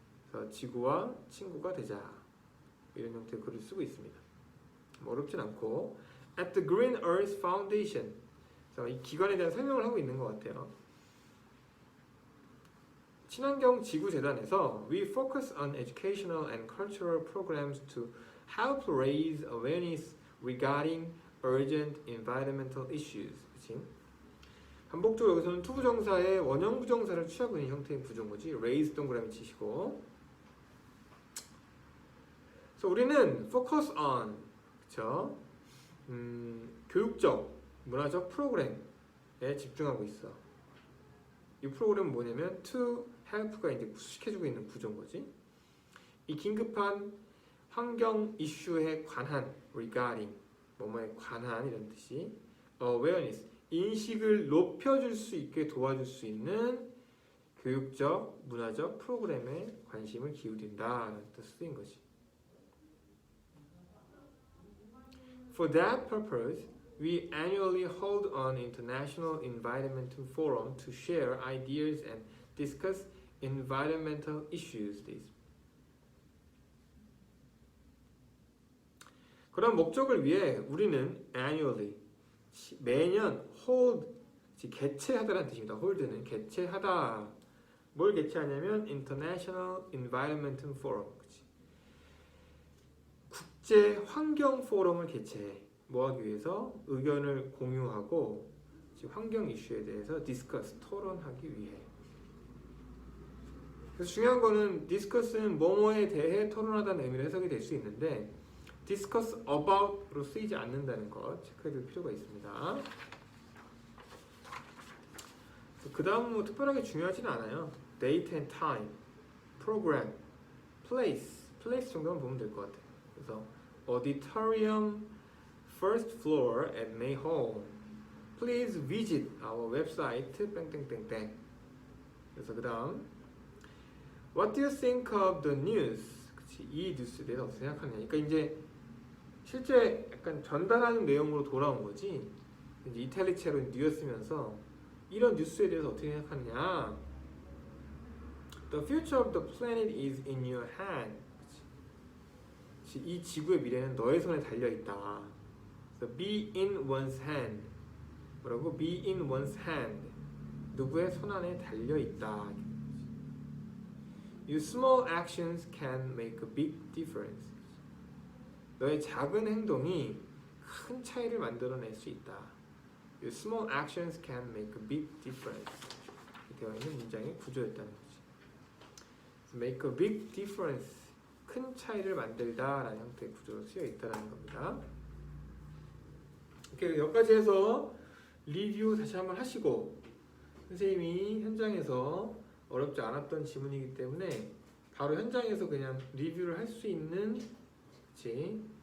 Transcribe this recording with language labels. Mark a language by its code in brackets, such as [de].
[ko] 그래서 지구와 친구가 되자. 이런 형태의 글을 쓰고 있습니다. 어렵진 않고 [en] At the Green Earth Foundation. [ko] 그래서 이 기관에 대한 설명을 하고 있는 것 같아요. 친환경 지구 재단에서 [en] We focus on educational and cultural programs to help raise awareness regarding urgent environmental issues. [ko] 그치? 반복적으로 여기서는 투부정사의 원형 부정사를 취하고 있는 형태의 구조인 거지. raise 동그라미 치시고. 그래서 우리는 [en] focus on, [ko] 그쵸? 교육적, 문화적 프로그램에 집중하고 있어. 이 프로그램은 뭐냐면 to help가 이제 구축해주고 있는 구조인 거지. 이 긴급한 환경 이슈에 관한 regarding 뭐뭐에 관한 이런 뜻이 awareness 인식을 높여줄 수 있게 도와줄 수 있는 교육적, 문화적 프로그램에 관심을 기울인다라는 뜻으로 쓰인 거지. [en] For that purpose, we annually hold an international environmental forum to share ideas and discuss environmental issues. [ko] 그런 목적을 위해 우리는 annually 매년 hold 개최하다라는 뜻입니다. hold는 개최하다. 뭘 개최하냐면 [en] International Environmental Forum. [ko] 그치? 국제 환경 포럼을 개최해. 뭐 하기 위해서? 의견을 공유하고 환경 이슈에 대해서 discuss 토론하기 위해. 그래서 중요한 거는 discuss는 뭐뭐에 대해 토론하다는 의미로 해석이 될 수 있는데 [en] discuss about [ko] 로 쓰이지 않는다는 것 체크해 둘 필요가 있습니다. 그 다음 뭐 특별하게 중요하지는 않아요. [en] date and time, program, place [ko] 정도만 보면 될 것 같아요. 그래서 [en] auditorium first floor at May Hall. Please visit our website [ko] 땡땡땡땡. 그래서 그 다음 [en] What do you think of the news? [ko] 그치, 이 뉴스에 대해서 어떻게 생각하느냐. 그러니까 이제 실제 약간 전달하는 내용으로 돌아온 거지. 이제 이탈리체로 뉴였으면서 이런 뉴스에 대해서 어떻게 생각하느냐. [en] The future of the planet is in your hand. [ko] 그치? 이 지구의 미래는 너의 손에 달려 있다. [en] So be in one's hand. [ko] 뭐라고? [en] Be in one's hand. [ko] 누구의 손 안에 달려 있다. [en] Your small actions can make a big difference. [ko] 너의 작은 행동이 큰 차이를 만들어낼 수 있다. [en] Your small actions can make a big difference. [ko] 되어 있는 문장의 구조였다는 거지. [en] Make a big difference. [ko] 큰 차이를 만들다라는 형태의 구조로 쓰여 있다는 겁니다. 이렇게 여기까지 해서 리뷰 다시 한번 하시고 선생님이 현장에서 어렵지 않았던 지문이기 때문에 바로 현장에서 그냥 리뷰를 할 수 있는 그치?